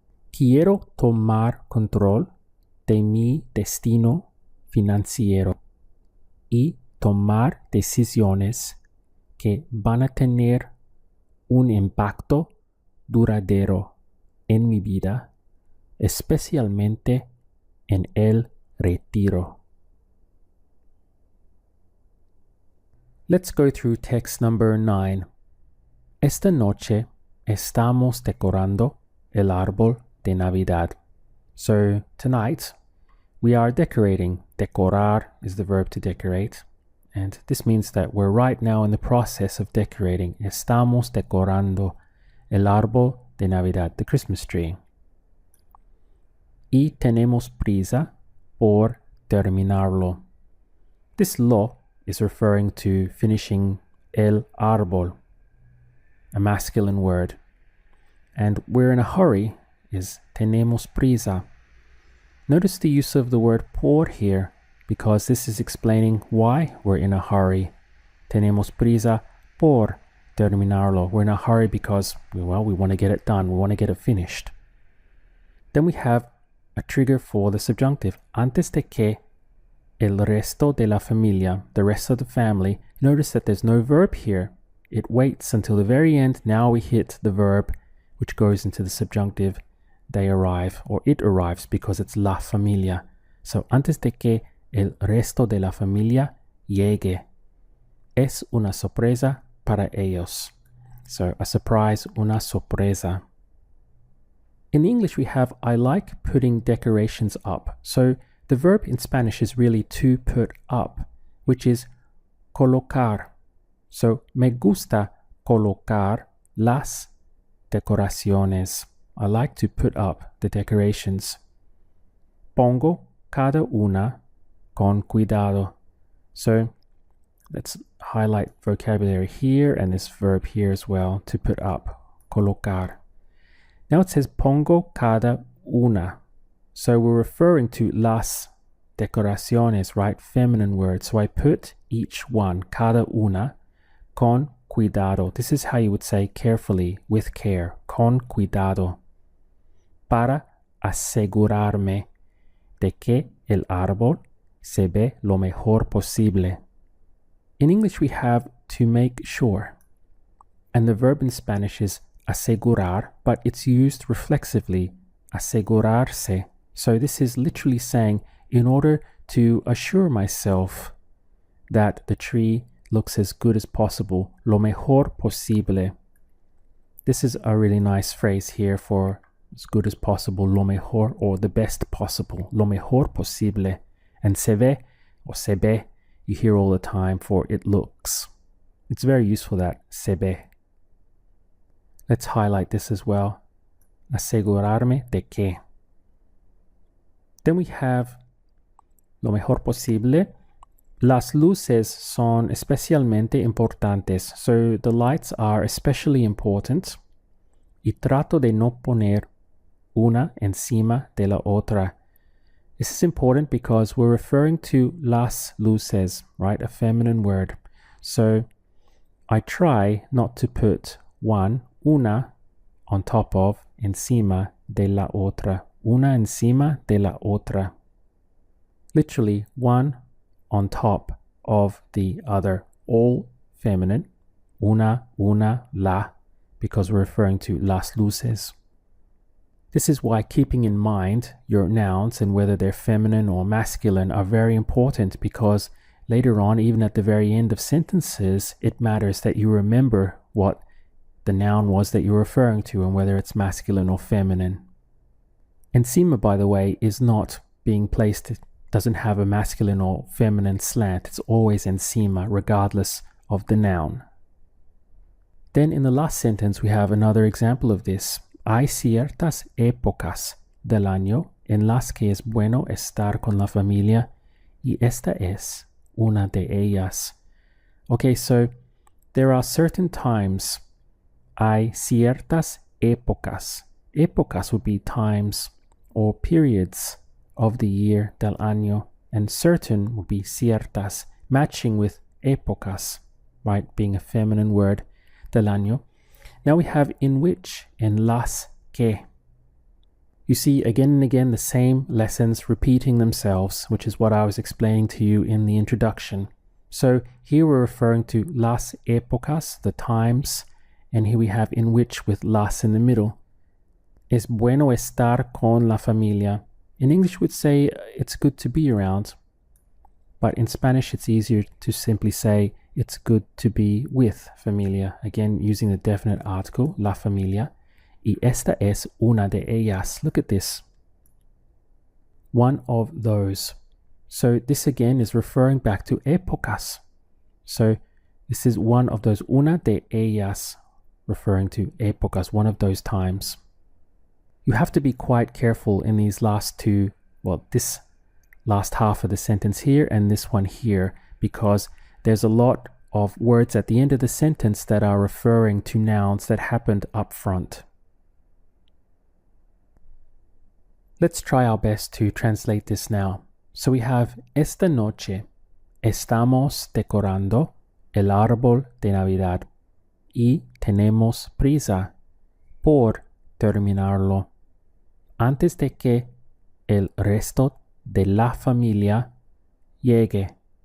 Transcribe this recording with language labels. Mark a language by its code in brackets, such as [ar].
[es] Quiero tomar control de mi destino financiero y tomar decisiones que van a tener un impacto duradero en mi vida, especialmente en el retiro. [en] Let's go through text number 9. [es] Esta noche estamos decorando el árbol de Navidad. [en] So tonight we are decorating. Decorar is the verb to decorate. And this means that we're right now in the process of decorating. [es] Estamos decorando el árbol de Navidad, [en] the Christmas tree. [es] Y tenemos prisa por terminarlo. [en] This lo is referring to finishing [es] el árbol, [en] a masculine word. And we're in a hurry is [es] tenemos prisa. [en] Notice the use of the word por here, because this is explaining why we're in a hurry. [es] Tenemos prisa por terminarlo. [en] We're in a hurry because, well, we want to get it done. We want to get it finished. Then we have a trigger for the subjunctive. [es] Antes de que el resto de la familia, [en] the rest of the family. Notice that there's no verb here. It waits until the very end. Now we hit the verb, which goes into the subjunctive. They arrive, or it arrives, because it's la familia. [es] So, antes de que el resto de la familia llegue. Es una sorpresa para ellos. [en] So, a surprise, [es] una sorpresa. [en] In English, we have I like putting decorations up. So, the verb in Spanish is really to put up, which is colocar. [es] So, me gusta colocar las decoraciones. [en] I like to put up the decorations. [es] Pongo cada una con cuidado. [en] So, let's highlight vocabulary here and this verb here as well, to put up, colocar. Now it says [es] pongo cada una. [en] So we're referring to [es] las decoraciones, [en] right? Feminine word. So I put each one, [es] cada una, con cuidado. [en] This is how you would say carefully, with care, [es] con cuidado. Para asegurarme de que el árbol se ve lo mejor posible. [en] In English we have to make sure. And the verb in Spanish is asegurar, but it's used reflexively, asegurarse. So this is literally saying, in order to assure myself that the tree looks as good as possible, [es] lo mejor posible. [en] This is a really nice phrase here for as good as possible, [es] lo mejor, [en] or the best possible, [es] lo mejor posible. [en] And [es] se ve, [en] or se ve, you hear all the time for it looks. It's very useful, that [es] se ve. [en] Let's highlight this as well. [es] Asegurarme de que. [en] Then we have [es] lo mejor posible. Las luces son especialmente importantes. [en] So the lights are especially important. [es] Y trato de no poner una encima de la otra. [en] This is important because we're referring to [es] las luces, [en] right? A feminine word. So I try not to put una on top of, [es] encima de la otra. Una encima de la otra. [en] Literally one on top of the other. All feminine. Una, la, because we're referring to [es] las luces. [en] This is why keeping in mind your nouns and whether they're feminine or masculine are very important, because later on, even at the very end of sentences, it matters that you remember what the noun was that you're referring to and whether it's masculine or feminine. Encima, by the way, is not being placed, it doesn't have a masculine or feminine slant. It's always encima, regardless of the noun. Then in the last sentence, we have another example of this. [es] Hay ciertas épocas del año en las que es bueno estar con la familia, y esta es una de ellas. [en] Okay, so there are certain times. [es] Hay ciertas épocas. [en] Épocas would be times or periods of the year [es] del año, [en] and certain would be ciertas, matching with épocas, right, being a feminine word, del año. Now we have in which and [es] las que. [en] You see again and again the same lessons repeating themselves, which is what I was explaining to you in the introduction. So here we're referring to [es] las épocas, [en] the times, and here we have in which with las in the middle. [es] Es bueno estar con la familia. [en] In English we'd say it's good to be around, but in Spanish it's easier to simply say it's good to be with familia. Again, using the definite article, [es] la familia. Y esta es una de ellas. [en] Look at this. One of those. So this again is referring back to épocas. So this is one of those, [es] una de ellas, [en] referring to épocas, one of those times. You have to be quite careful in these last two, well, this last half of the sentence here and this one here, because there's a lot of words at the end of the sentence that are referring to nouns that happened up front. Let's try our best to translate this now. So we have, [es] esta noche estamos decorando el árbol de Navidad y tenemos prisa por terminarlo antes de que el resto de la familia llegue.